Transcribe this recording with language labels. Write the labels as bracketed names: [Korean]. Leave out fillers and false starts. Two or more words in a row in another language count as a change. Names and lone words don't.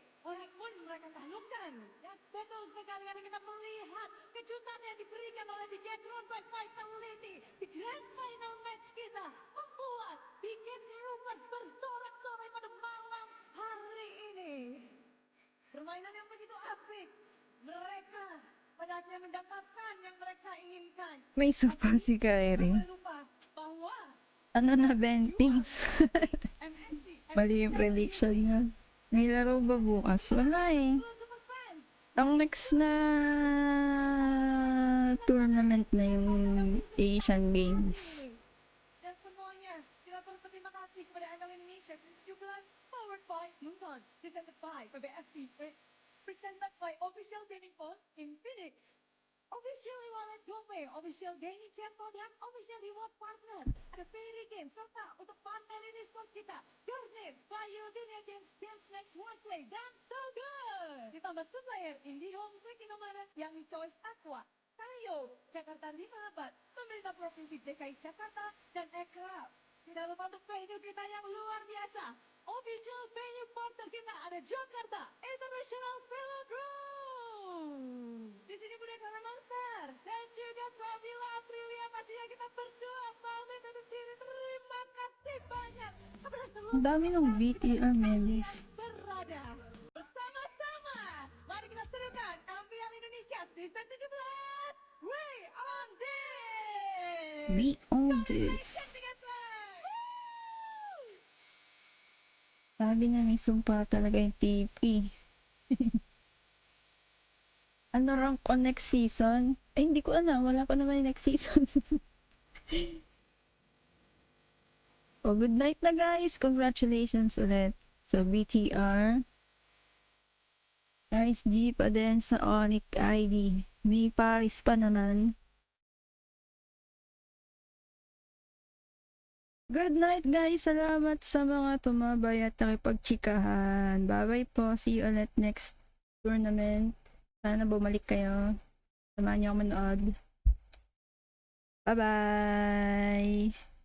[Indonesian] ONIC pun mereka taklukkan. Dan betul sekali karena kita melihat kejutan yang diberikan oleh Bigetron by Vitality di [English] grand final match [Indonesian] kita membuat Bigetron bersorak-sorai pada malam hari ini. Permainan yang begitu apik. Mereka pada akhirnya mendapatkan yang mereka inginkan. [Filipino] May supa si Kairi. [Indonesian] Jangan lupa bahwa [Filipino] Ano na, Bentings? Mali yung prediction niya. May laro ba bukas? Wala eh. Ang next na tournament na yung Asian Games. [Indonesian] dan semuanya kita turut berterima kasih kepada MPL Indonesia 17 [English] powered by London, presented by PBFC, presented by Official Gaming Phone in Phoenix, Official Wallet Gome, Official Gaming Channel [Indonesian] dan [English] Official Reward Partner. [Indonesian] Ada Peri Games serta untuk partner ini sport kita, Garnet, Fire Dunia Games, Games Next One Play dan So Good. Ditambah supplier IndiHome, Quick Indomaret, yang Choice Aqua, Tayo, Jakarta 5 Abad, pemerintah provinsi DKI Jakarta dan Ekraf. Tidak lupa untuk venue kita yang luar biasa. [English] Official venue partner [Indonesian] kita ada Jakarta International Velodrome. Di sini Budaya Monster dan juga Fabiola Aprilia, pastinya kita berdua pamit undur diri. Terima kasih banyak kepada seluruh [Filipino] Ang dami ng BTR members. [Indonesian] berada bersama-sama. Mari kita serukan MPL Indonesia Season 17. [English] We on this. We own this. [Filipino] Sabi na may sumpa talaga yung TP. Ano rank on next season? Eh, hindi ko alam. Wala pa naman yung next season. [English] Oh, good night na guys. [Filipino] Congratulations ulit sa BTR. Nice G pa din sa ONIC ID. May Paris pa naman. [English] Good night guys. [Filipino] Salamat sa mga tumabay at nakipagchikahan. Bye-bye po. [English] See you [Filipino] ulit [English] next tournament. [Filipino] Sana bumalik kayo. Samahan niyo ako manood. [English] Bye-bye!